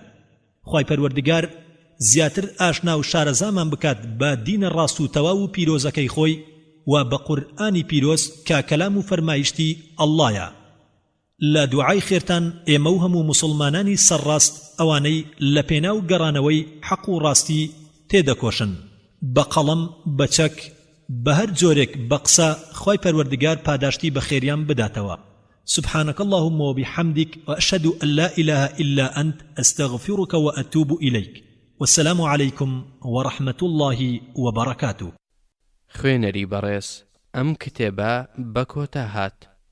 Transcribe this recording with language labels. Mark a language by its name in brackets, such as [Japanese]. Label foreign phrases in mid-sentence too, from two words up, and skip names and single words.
[Central Kurdish] خوای پەروەردگار زیاتر ئاشنا و شارەزامان بکات بە دینە ڕاست و تەواو و پیرۆزەکەی خۆی و بە قورئانی پیرۆز کە کەلام و فەرمایشتی ئەڵڵایە. لە دوعای خێرتان ئێمە و هەموو موسڵمانانی سەرڕاست ئەوانەی لە پێناو گەڕانەوەی حەق و ڕاستی تێدەکۆشن بە قەڵەم بە چەک بە هەر جۆرێک بە قسە خوای پەروەردگار پاداشتی بە خێریان بداتەوە. [Arabic] سبحانك اللهم وبحمدك وأشهد أن لا إله إلا أنت أستغفرك وأتوب إليك والسلام عليكم ورحمة الله وبركاته. [Central Kurdish] خوێنەری بەڕێز ئەم کتێبە بە کۆتا هات.